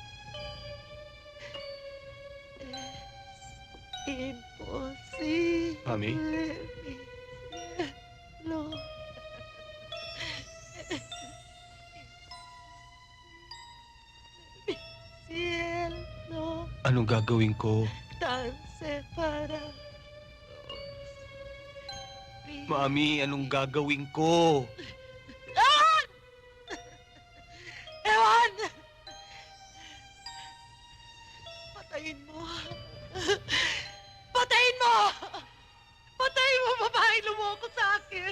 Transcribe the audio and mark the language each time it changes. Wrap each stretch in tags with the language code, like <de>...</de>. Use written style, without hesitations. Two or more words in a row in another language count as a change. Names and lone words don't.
<es>Es imposible. Mami? Mi cielo. Mi cielo</es> <tl>Anong gagawin ko?</tl> <es>tan separado.</es> <tl>Mami, anong gagawin ko? Ewan! Patayin mo. Patayin mo! Patayin mo, babae, lumoko sa akin.</tl>